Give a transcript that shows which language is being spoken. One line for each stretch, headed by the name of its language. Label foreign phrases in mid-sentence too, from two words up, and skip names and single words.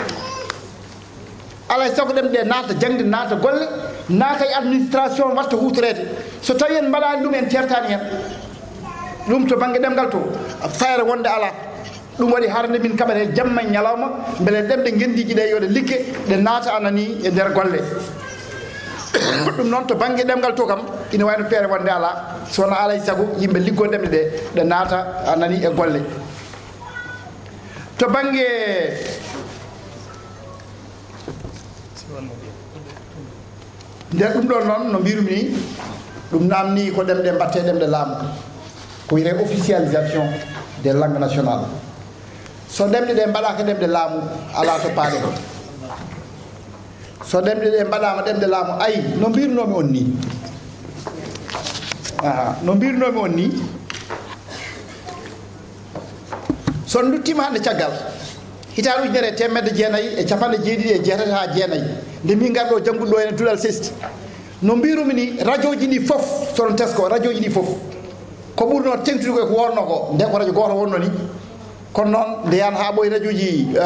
Fula: alay saago ɗemɗe ɗe naata jangde naata golle naata e administration watta hutorede so tawi en mbaɗani ɗum en tertani hen ɗum to banggue ɗemgal to feere wonde ala ɗum waɗi harde min kaɓat hen jamma e ñalawma beele ɗemɗe gendiji ɗe yoɗe likke ɗe naata anani e nder golle ɗum noon to banggue ɗemgal to kam ina wayno feere wonde ala sono alay saago yimɓe liggo ɗemɗe ɗe naata anani e golle to banggue nder ɗum ɗon noon no mbirumi ni ɗum namni ko ɗemɗe mbatte ɗemɗe laamu ko wiyete
French: officialisation des langues nationales
Fula: so ɗemɗe ɗe mbaɗaka ɗemɗe laamu ala to paaɗe ko so ɗemɗe ɗe mbaɗama ɗemɗe laamu ayi no mbirnomi on ni no mbirnomi on ni son duttima hande caggal hitaɗe ujunere temedde jeenayyi e capanɗe jeeɗiɗi e jeetati ha jeenayyi nde min garɗo jangguɗo ene duɗal sesti no mbirumi ni radio ji ɗi foof sono tesko radio ji ɗi foof ko ɓurno tengtude koye ko wonno ko nde ko radio goto wonno ni kono noon nde yan ha ɓoye radio ji